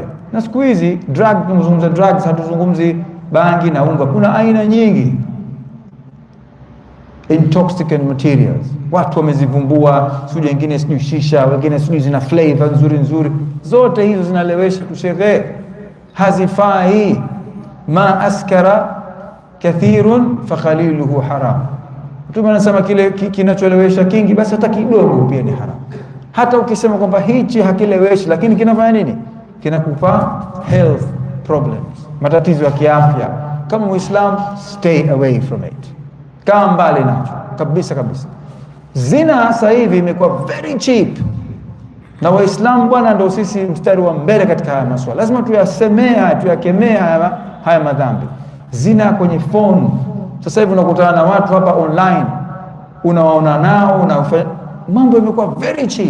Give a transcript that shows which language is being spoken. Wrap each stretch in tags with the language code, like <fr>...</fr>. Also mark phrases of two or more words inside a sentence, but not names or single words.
<sw>Na siku hizi tunazungumza drugs, hatuzungumzi bangi na unga. Kuna aina nyingi</sw> <en>intoxicant materials,</en> <sw>watu wamezivumbua, sijui wengine sijui shisha, wengine sijui zina flavor nzuri. Zote hizo zinalewesha tushehe, hazifai.</sw> <ar>ما أسكر كثيره فقليله حرام.</ar> <sw>Mtume anasema kile kinacholewesha kingi, basi hata kidogo pia ni haram. Hata ukisema kwamba hichi hakileweshi, lakini kinafanya nini? Kinakupa</sw> <en>health problems,</en> <sw>matatizo ya kiafya. Kama Muislam,</sw> <en>stay away from it,</en> <sw>kaa mbali nacho kabisa. Zina sasa hivi imekuwa</sw> <en>very cheap,</en> <sw>na Waislamu bwana ndio sisi mstari wa mbele katika haya masuala. Lazima tuyasemea, tuyakemea haya madhambi. Zina kwenye phone, sasa hivi unakutana na watu hapa online, unawaona nao, mambo yamekuwa</sw> <en>very cheap.</en>